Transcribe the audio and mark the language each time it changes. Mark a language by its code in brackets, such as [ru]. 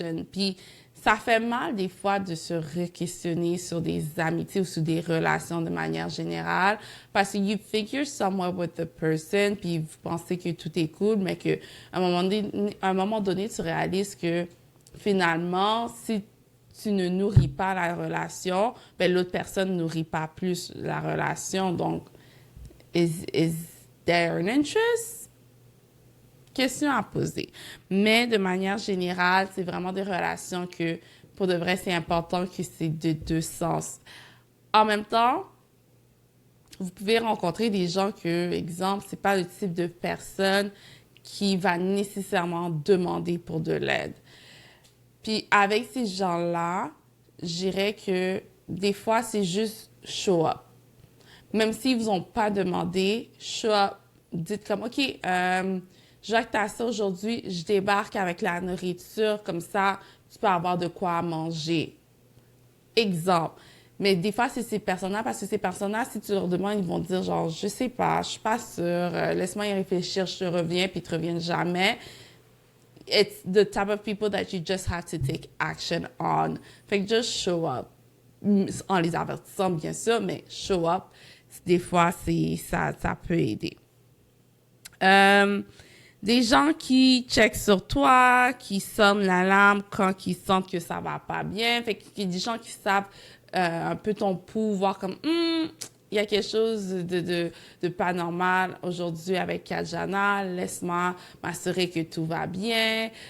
[fr] Puis ça fait mal des fois de se re-questionner sur des amitiés ou sur des relations de manière générale parce que [en] you think you're somewhere with the person [fr] puis vous pensez que tout est cool, mais qu'à un moment donné, tu réalises que finalement, si tu ne nourris pas la relation, ben l'autre personne ne nourrit pas plus la relation. [en] Donc, is there an interest? [fr] Question à poser. Mais de manière générale, c'est vraiment des relations que, pour de vrai, c'est important que c'est de deux sens. En même temps, vous pouvez rencontrer des gens que, exemple, c'est pas le type de personne qui va nécessairement demander pour de l'aide. Puis avec ces gens-là, je dirais que des fois, c'est juste show up. Même s'ils vous ont pas demandé, show up. Dites comme, OK, je vois que tu as ça aujourd'hui, je débarque avec la nourriture, comme ça, tu peux avoir de quoi manger. Exemple. Mais des fois, c'est ces personnes-là, parce que ces personnes-là, si tu leur demandes, ils vont te dire genre, je sais pas, je suis pas sûre, laisse-moi y réfléchir, je te reviens, puis ils te reviennent jamais. [en] It's the type of people that you just have to take action on. Fait que just show up. [fr] En les avertissant, bien sûr, mais show up. Des fois, ça peut aider. Des gens qui checkent sur toi, qui sonnent l'alarme quand ils sentent que ça va pas bien. Fait qu'il y a des gens qui savent un peu ton pouls, voir comme il y a quelque chose de pas normal aujourd'hui avec Kajana, laisse-moi m'assurer que tout va bien.